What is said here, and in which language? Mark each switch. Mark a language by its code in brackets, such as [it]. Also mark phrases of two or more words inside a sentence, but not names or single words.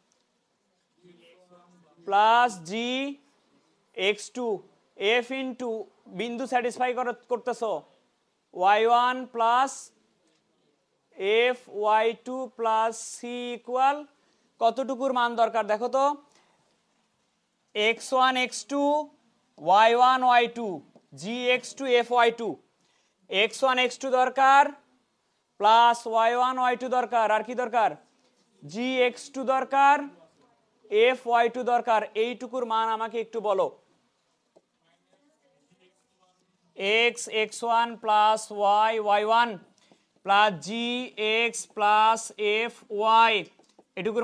[en] plus g [bn] x2 f ইন্টু বিন্দু স্যাটিসফাই করতেছো y1 প্লাস f y2 [en] plus c equal [bn] কতটুকুর মান দরকার দেখো তো, x1 x2 y1 y2 gx2 fy2, x1 x2 দরকার প্লাস y1 y2 দরকার, আর কি দরকার, gx2 দরকার, fy2 দরকার। এইটুকুর মান আমাকে একটু বলো। x x1 প্লাস y y1 প্লাস gx প্লাস fy, এটুকুর